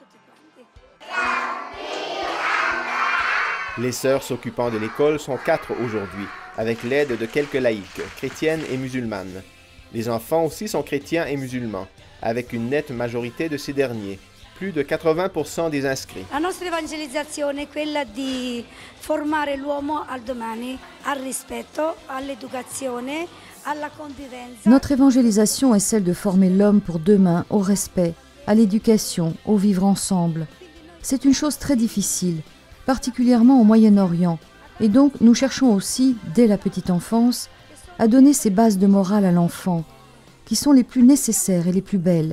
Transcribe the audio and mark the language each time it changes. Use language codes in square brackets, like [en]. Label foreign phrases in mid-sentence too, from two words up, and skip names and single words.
[fr] Les sœurs s'occupant de l'école sont 4 aujourd'hui, avec l'aide de quelques laïcs, chrétiennes et musulmanes. Les enfants aussi sont chrétiens et musulmans, avec une nette majorité de ces derniers, plus de 80% des inscrits. [it] La nostra evangelizzazione è quella di formare l'uomo al domani, al rispetto, all'educazione, alla convivenza. [fr] Notre évangélisation est celle de former l'homme pour demain au respect, à l'éducation, au vivre ensemble. C'est une chose très difficile, particulièrement au Moyen-Orient, et donc nous cherchons aussi, dès la petite enfance, à donner ces bases de morale à l'enfant, qui sont les plus nécessaires et les plus belles.